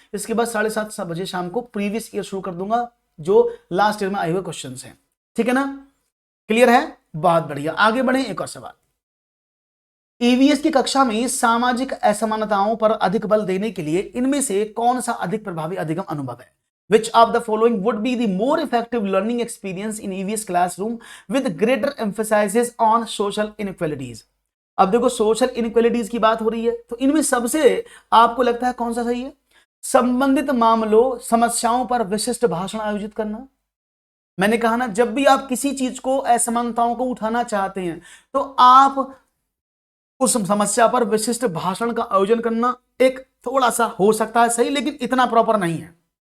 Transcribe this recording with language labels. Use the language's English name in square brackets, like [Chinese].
[Hindi] इसके बाद 7:30 बजे शाम को प्रीवियस ईयर शुरू कर दूंगा, जो लास्ट ईयर में आए हुए क्वेश्चन हैं। ठीक है ना, क्लियर है, बहुत बढ़िया। आगे बढ़े, एक और सवाल। ईवीएस की कक्षा में सामाजिक असमानताओं पर अधिक बल देने के लिए इनमें से कौन सा अधिक प्रभावी अधिगम अनुभव है। [English] Which of the following would be the more effective learning experience in EVS classroom with greater emphasis on social inequalities? [Hindi] अब देखो सोशल इनइक्वालिटीज की बात हो रही है, तो इनमें सबसे आपको लगता है कौन सा सही है। संबंधित मामलों, समस्याओं पर विशिष्ट भाषण आयोजित करना। मैंने कहा ना, जब भी आप किसी चीज को, असमानताओं को उठाना चाहते हैं, तो आप उस समस्या पर विशिष्ट भाषण का आयोजन करना एक थोड़ा सा हो सकता है सही, लेकिन इतना प्रॉपर नहीं है।